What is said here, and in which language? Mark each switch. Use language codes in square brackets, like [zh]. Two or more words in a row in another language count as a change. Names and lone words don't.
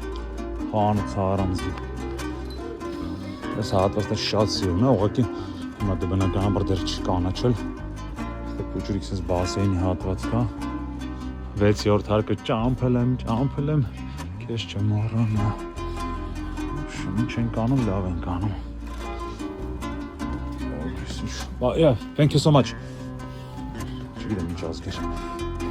[hy] Այս հատվածը շատ սիրուն է, ուղղակի հիմա դե բնականաբար դեռ չի կանաչել։ Այստեղ փոքրիկ sense բասեինի հատված կա։ 6-րդ հարկը ճամփել եմ, քեզ չմոռանա։ Ինչ ենք անում, լավ ենք անում։ [en] Yeah, thank you so much. [hy] Չգիտեմ ինչ ասկեր։